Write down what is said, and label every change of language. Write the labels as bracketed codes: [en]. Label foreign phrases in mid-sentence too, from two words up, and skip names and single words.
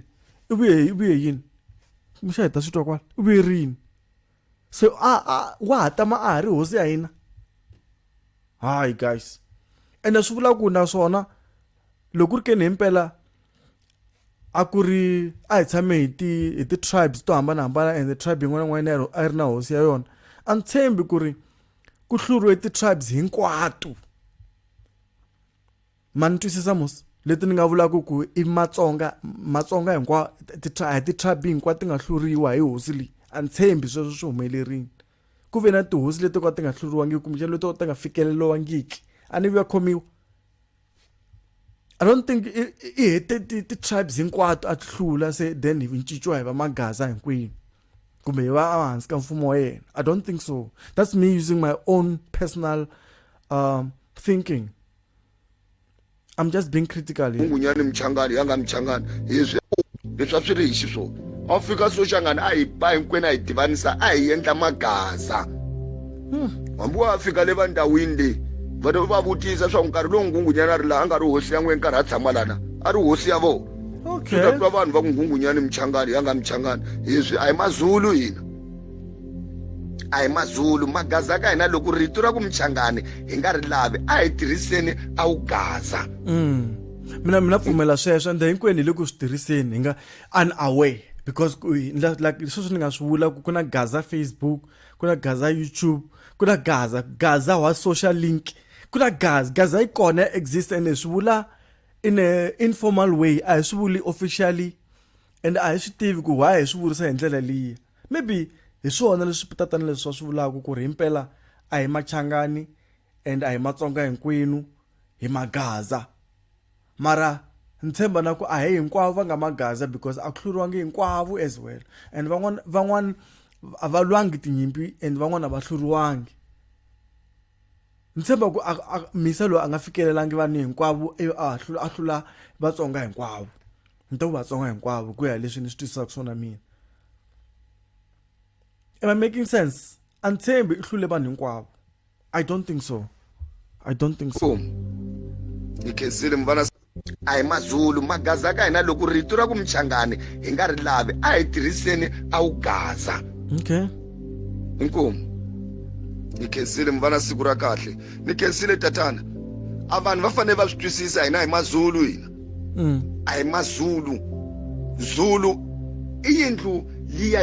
[ts] i vuye yini muxa heta swi twa kwala i vuye rini so wa ha tama a ha ri hosi ya hina hayi guys ende swi vula ku naswona loko ri ke ni himpela a ku ri a hi tshame hi ti-tribes to hambanahambana [en] and tribe [ts] yin'wana n'wana a ri na hosi ya yona a ni tshembi ku ri ku hluriwe ti-tribes hinkwato ma ni twisisa musi leti ni nga vulaka ku i matsonga hinkwawo ti-tribe hinkwato ti nga hluriwa hi hosi leyi a ni tshembi sweswo swi humelerile ku ve na tihosi leti ka ti nga hluriwangiki kumbe leti ti nga fikeleliwangiki a ni vuya khomiwa [en] I don't think [ts] i hete ti-tribes hinkwato a ti hlula se then hi cinciwa hi va magaza hinkwenu kumbe hi va ehansi ka mfumo wa yena [en] I don't think so that's me using my own personal thinking I'm just being critical here. [ts] Nghunghunyana Mchangani yanga Mchangani leswi a swi ri hi xiswona a fika soxangani a hi ba hinkwenu a hi divanisa a hi endla magaza hambi wa fika le va ndhawini leyi va vutisa swa nkarhi lowu Nghunghunyana a ri laha a nga ri hosi ya n'wena nkarhi a tshama lana a ri hosi ya vona swi ta twa vanhu va ku Nghunghunyana Mchangani yanga Mchangani leswi a hi Mazulu hina a hi Mazulu magaza ka hina loko rito ra ku Mchangani hi nga ri lavi a hi tirhiseni a wu gaza mina pfumela sweswo ende hinkwenu hi le ku swi tirhiseni hi nga [en] unaware because like [ts] sweswo ni nga swi vula ku na Gaza Facebook ku na Gaza YouTube ku na Gaza wa [en] social link [ts] ku na Gaza yi kona [en] exist and [ts] swi vula [en] in a informal way [ts] a hi swi vuli officially and a hi swi tivi ku why hi swi vurisa hi ndlela leyi maybe hi swona leswi tatana leswi swi vulaka ku ri himpela a hi Machangani and a hi Matsonga hinkwenu hi magaza mara ntshemba na ku a hi hinkwavo va nga magaza because a ku hluriwangi hinkwavo [en] as well and [ts] van'wana a va lwangi tinyimpi and van'wana a va hluriwangi ntshemba ku misa loyi a nga fikelelangi vanhu hinkwavo a hlula Vatsonga hinkwavo nto Vatsonga hinkwavo ku ya leswi ni swi twisisaka swona mina [en] am I making sense [ts] a ntshembi i hlule vanhu hinkwavo [en] I don't think so [ts] ni khensile mvana a hi Mazulu magaza ka hina loko rito ra ku Mchangani hi nga ri lavi a hi tirhiseni a wu gaza okay inkomu ni khensile mvana siku ra kahle ni khensile tatana a vanhu va fanele va swi twisisa hina hi Mazulu hina a hi Mazulu Zulu i yindlu liya